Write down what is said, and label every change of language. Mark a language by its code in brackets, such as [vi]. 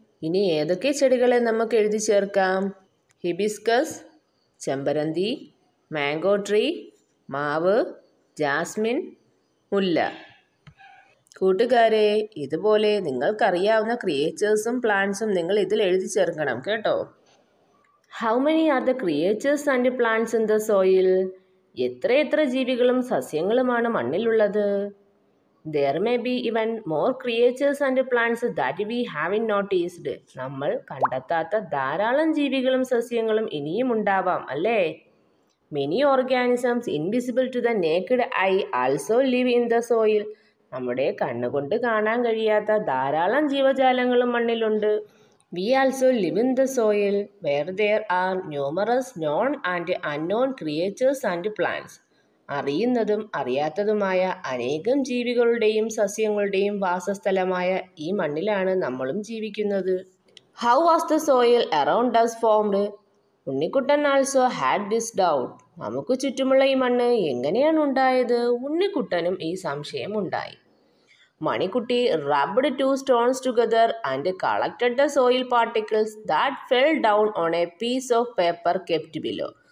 [ml] ഇനി ഏതൊക്കെ ചെടികളെ നമുക്ക് എഴുതി ചേർക്കാം? ഹിബിസ്കസ്, ചെമ്പരന്തി, മാംഗോ ട്രീ, മാവ്, ജാസ്മിൻ, മുല്ല. കൂട്ടുകാരെ, ഇതുപോലെ നിങ്ങൾക്കറിയാവുന്ന ക്രിയേച്ചേഴ്സും പ്ലാന്റ്സും നിങ്ങൾ ഇതിൽ എഴുതി ചേർക്കണം കേട്ടോ. [en] How many are the creatures and plants in the soil? [ml] എത്ര ജീവികളും സസ്യങ്ങളുമാണ് മണ്ണിലുള്ളത്? [en] There may be even more creatures and plants that we haven't noticed. [ml] നമ്മൾ കണ്ടെത്താത്ത ധാരാളം ജീവികളും സസ്യങ്ങളും ഇനിയും ഉണ്ടാവാം അല്ലേ? [en] Many organisms invisible to the naked eye also live in the soil. [ml] നമ്മുടെ കണ്ണുകൊണ്ട് കാണാൻ കഴിയാത്ത ധാരാളം ജീവജാലങ്ങളും മണ്ണിലുണ്ട്. [en] We also live in the soil where there are numerous known and unknown creatures and plants. [ml] അറിയുന്നതും അറിയാത്തതുമായ അനേകം ജീവികളുടെയും സസ്യങ്ങളുടെയും വാസസ്ഥലമായ ഈ മണ്ണിലാണ് നമ്മളും ജീവിക്കുന്നത്. [en] How was the soil around us formed? Unnikuttan also had this doubt. [ml] നമുക്ക് ചുറ്റുമുള്ള ഈ മണ്ണ് എങ്ങനെയാണ് ഉണ്ടായത്? ഉണ്ണിക്കുട്ടനും ഈ സംശയം ഉണ്ടായി. [en] Manikutty rubbed two stones together and collected the soil particles that fell down on a piece of paper kept below.